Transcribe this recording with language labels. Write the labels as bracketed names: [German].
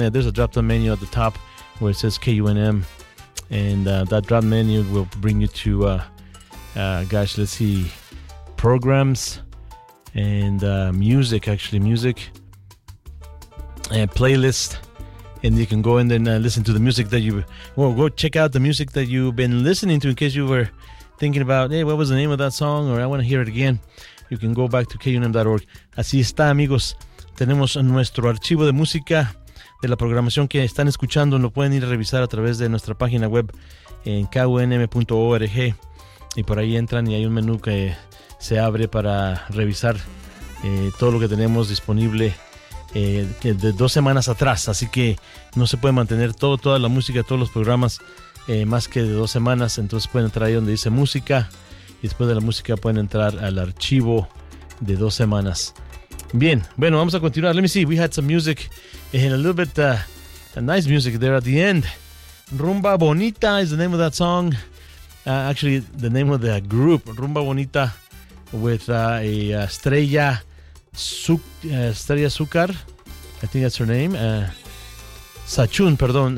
[English] Yeah, there's a drop down menu at the top where it says KUNM, and that drop menu will bring you to let's see, programs and music and playlist. And you can go in there and listen to the music that you, well, go check out the music that you've been listening to, in case you were thinking about, hey, what was the name of that song, or I want to hear it again. You can go back to KUNM.org. [Spanish] Así está, amigos. Tenemos nuestro archivo de música de la programación que están escuchando. Lo pueden ir a revisar a través de nuestra página web en KUNM.org. Y por ahí entran y hay un menú que se abre para revisar todo lo que tenemos disponible de dos semanas atrás. Así que no se puede mantener toda la música, todos los programas, más que de dos semanas. Entonces pueden entrar ahí donde dice música, y después de la música pueden entrar al archivo de dos semanas. Bien, bueno, vamos a continuar. [English] Let me see, we had some music and a little bit a nice music there at the end. Rumba Bonita is the name of that song. Actually, the name of the group, Rumba Bonita, with Estrella Azúcar, I think that's her name. Sachun, perdón.